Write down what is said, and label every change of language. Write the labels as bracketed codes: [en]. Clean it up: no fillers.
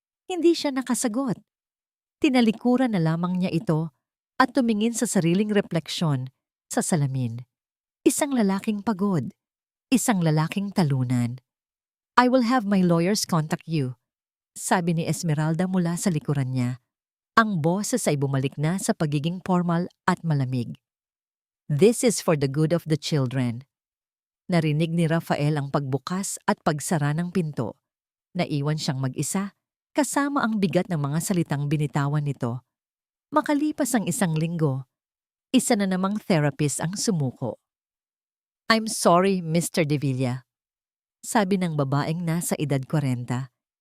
[tl] Hindi siya nakasagot. Tinalikuran na lamang niya ito at tumingin sa sariling refleksyon sa salamin. Isang lalaking pagod, isang lalaking talunan. [en] I will have my lawyers contact you, [tl] sabi ni Esmeralda mula sa likuran niya. Ang boses ay bumalik na sa pagiging formal at malamig. [en] This is for the good of the children. [tl] Narinig ni Rafael ang pagbukas at pagsara ng pinto. Naiwan siyang mag-isa, kasama ang bigat ng mga salitang binitawan nito. Makalipas ang isang linggo, isa na namang therapist ang sumuko. [en] I'm sorry, [tl] Mr. Devilla, sabi ng babaeng nasa edad 40.